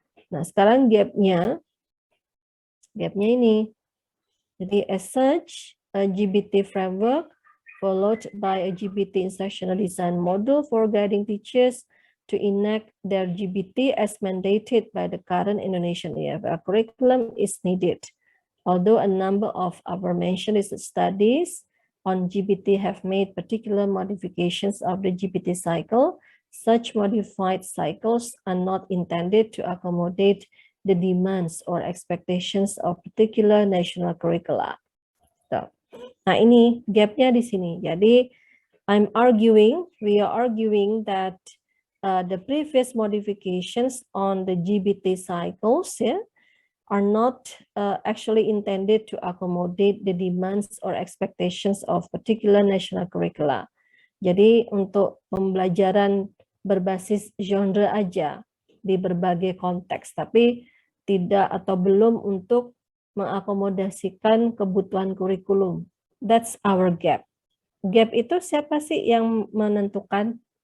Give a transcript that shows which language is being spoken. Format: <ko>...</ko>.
<id>Nah, sekarang gapnya ini.</id> <en>Jadi as such, a GBT framework followed by a GBT instructional design model for guiding teachers to enact their GBT as mandated by the current Indonesian EFL curriculum is needed. Although a number of aforementioned studies on GBT have made particular modifications of the GBT cycle, such modified cycles are not intended to accommodate the demands or expectations of particular national curricula.</en> <id>So, nah ini gapnya di sini.</id> <en>Jadi we are arguing that the previous modifications on the GBT cycles are not actually intended to accommodate the demands or expectations of particular national curricula.</en> <id>Jadi untuk pembelajaran berbasis genre aja di berbagai konteks, tapi tidak atau belum untuk mengakomodasikan kebutuhan kurikulum.</id> <en>That's our gap.</en> <id>Gap itu siapa sih yang menentukan?</id>